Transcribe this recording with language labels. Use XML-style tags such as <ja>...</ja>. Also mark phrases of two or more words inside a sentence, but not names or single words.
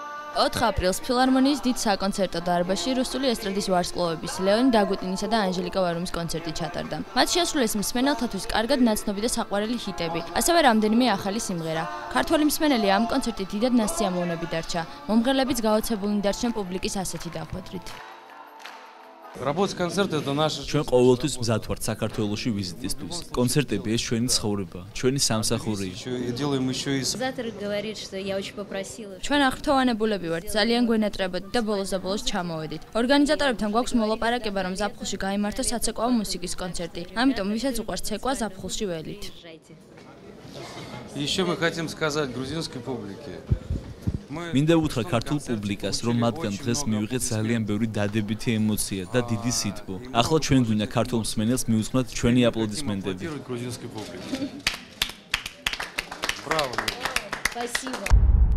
<ka>4 აპრილს ფილარმონიის დიდ საკონცერტო დარბაზში რუსული ესტრადის ვარსკვლავების ლეონიდ დაგუტინისა და ანჟელიკა ვარუმის კონცერტი ჩატარდა. მათ შეასრულეს მსმენელთათვის კარგად ნაცნობი და საყვარელი ჰიტები, ასევე რამდენიმე ახალი სიმღერა. ქართველი მსმენელი ამ კონცერტით დიდად ნასწიამოვნები დარჩა. მომღერლებიც გაოცებულნი დარჩნენ პუბლიკის ასეთი დახვედრით.</ka> <ru>Работать концерт это наш.</ru> <ka>ჩვენ ყოველთვის მზად ვართ საქართველოში ვიზიტისთვის. კონცერტები ეს ჩვენი ცხოვრება, ჩვენი სამსახურია. ჩვენ აღფრთოვანებულები ვართ, ძალიან გვენატრებოდით და ბოლოს ჩამოვედით. ორგანიზატორებთან გვაქვს მოლაპარაკება, რომ ზაფხულში გაიმართოს საცეკვაო მუსიკის კონცერტი. ამიტომ ვისაც უყვართ ცეკვა, ზაფხულში ველით.</ka> <ru>Еще мы хотим сказать грузинской публике.</ru> <ka>მინდა უთხრა ქართულ პუბლიკას, რომ მათგან დღეს მივიღეთ ძალიან ბევრი დადებითი ემოცია და დიდი სითბო. ახლა ჩვენ გვინდა ქართულ მსმენელს მიუძღვნათ ჩვენი აპლოდისმენტები.</ka> <ru>Браво! Спасибо.</ru>